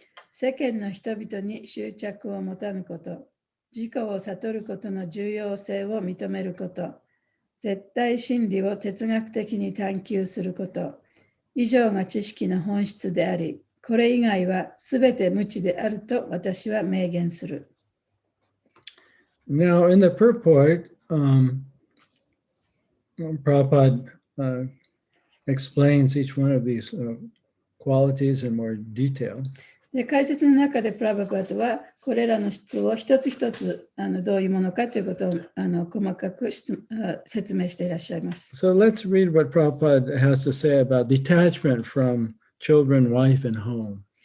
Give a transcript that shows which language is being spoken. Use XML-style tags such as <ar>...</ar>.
<ja>世間の人々に執着を持たぬこと、自己を悟ることの重要性を認めること、絶対真理を哲学的に探求すること、以上が知識の本質であり、これ以外はすべて無知であると私は明言する。</ja> <en>Now, in the purport, Prabhupada explains each one of these qualities in more detail.</en> <ja>で解説の中でプラバパートはこれらの質を一つ一つどういうものかということを細かく説明していらっしゃいます。</ja> <en>So let's read what Prabhupada has to say about detachment from children, wife, and home.</en>